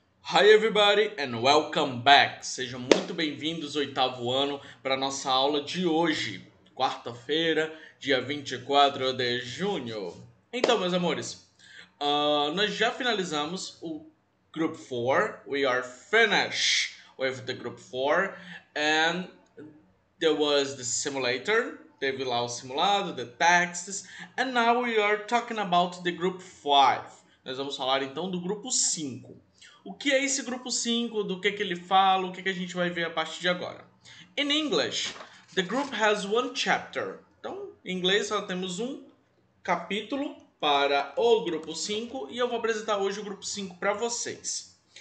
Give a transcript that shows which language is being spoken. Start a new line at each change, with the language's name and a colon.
English: Hi everybody and welcome back.
Portuguese: Sejam muito bem-vindos ao oitavo ano para a nossa aula de hoje, quarta-feira, dia 24 de junho. Então, meus amores, nós já finalizamos o Group 4.
English: We are finished with the Group 4 and there was the simulator.
Portuguese: Teve lá o simulado,
English: the texts, and now we are talking about the Group 5.
Portuguese: Nós vamos falar então do grupo 5. O que é esse grupo 5? Do que ele fala? O que a gente vai ver a partir de agora?
English: In English, the group has one chapter.
Portuguese: Então, em inglês, só temos um capítulo para o grupo 5 e eu vou apresentar hoje o grupo 5 para vocês.